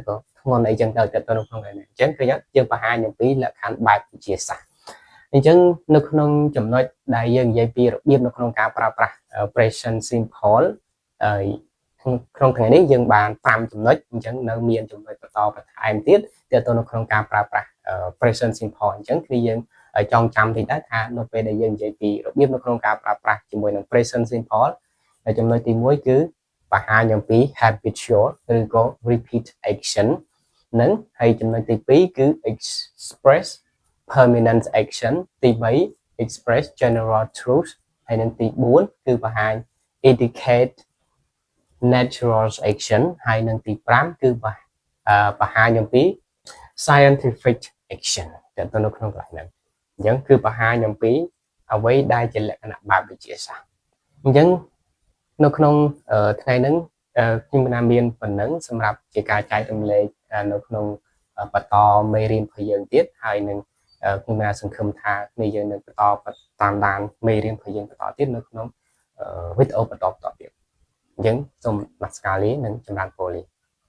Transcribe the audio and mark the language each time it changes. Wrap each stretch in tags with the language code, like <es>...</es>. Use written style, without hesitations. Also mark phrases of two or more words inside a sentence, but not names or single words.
<km>ក៏ធ្ងន់អីចឹងទៅទៅនៅក្នុងហ្នឹងអញ្ចឹងគឺយើងបង្ហាញអំពីលក្ខខណ្ឌបែបវិទ្យាសាស្ត្រអញ្ចឹងនៅក្នុងចំណុចដែលយើងនិយាយពីរបៀបនៅក្នុងការប្រើប្រាស់</km> <en>present simple</en> <km>ក្នុងថ្ងៃនេះយើងបាន5ចំណុចអញ្ចឹង នៅមានចំណុចបន្តបន្ថែមទៀតទាក់ទងនៅក្នុងការប្រើប្រាស់</km> <en>present simple</en> <km>អញ្ចឹងគឺយើងចងចាំតិចដែរថានៅពេលដែលយើងនិយាយពីរបៀបនៅក្នុងការប្រើប្រាស់ជាមួយ នឹង</km> <en>present simple</en> <km>ចំណុចទី1គឺបង្ហាញអំពី habitual ឬក៏</km> <en>repeat action</en> <km>នឹងហើយចំណុចទី2គឺ</km> <en>express permanent action</en> <km>ទី3</km> <en>express general</en> <km>truth ហើយនឹងទី4គឺបង្ហាញ</km> <en>indicate natural action</en> <km>ហើយនឹងទី5គឺបង្ហាញអំពី</km> <en>scientific action</en> <km>ទៅ នៅក្នុងកន្លែងហ្នឹងអញ្ចឹងគឺបង្ហាញអំពីអ្វីដែលជាលក្ខណៈបែបវិទ្យាសាស្ត្រអញ្ចឹងនៅក្នុងថ្ងៃហ្នឹងខ្ញុំមានប៉ុណ្ណឹងសម្រាប់ជាការចែករំលែកនៅក្នុងបន្តមេរៀនរបស់យើងទៀតហើយនឹងខ្ញុំបានសង្ឃឹមថាគ្នាយើងនឹងបន្តតាមដានមេរៀនរបស់យើងបន្តទៀតនៅក្នុងវីដេអូបន្តទៀតអញ្ចឹងសូមនមស្ការលានិងចម្រើនពរលា</km>